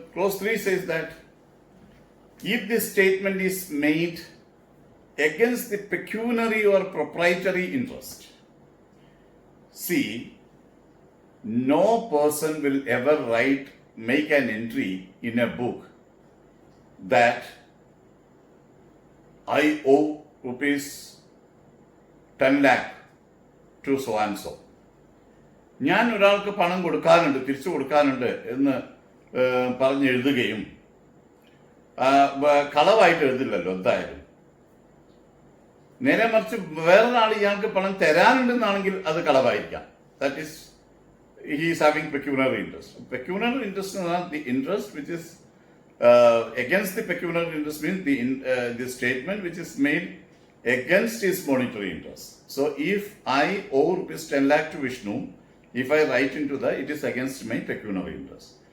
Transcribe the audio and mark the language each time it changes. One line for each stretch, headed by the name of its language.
English: Clause 3 says that if this statement is made against the pecuniary or proprietary interest, see, no person will ever make an entry in a book that I owe rupees 10 lakh to so and so.
Malayalam: ഞാൻ ഒരാൾക്ക് പണം കൊടുക്കാനുണ്ട്, തിരിച്ചു കൊടുക്കാനുണ്ട് എന്ന് പറഞ്ഞെഴുതുകയും കളവായിട്ട് എഴുതില്ലല്ലോ എന്തായാലും. നേരെ മറിച്ച് വേറൊരാൾ ഇയാൾക്ക് പണം തരാനുണ്ടെന്നാണെങ്കിൽ അത് കളവായിരിക്കാം.
English: That is he is having pecuniary interest. Pecuniary interest is not the interest which is against the pecuniary interest means the statement which is made against his monetary interest. So if I owe rupees 10 lakh to Vishnu, if I write into that, it is against my pecuniary interest.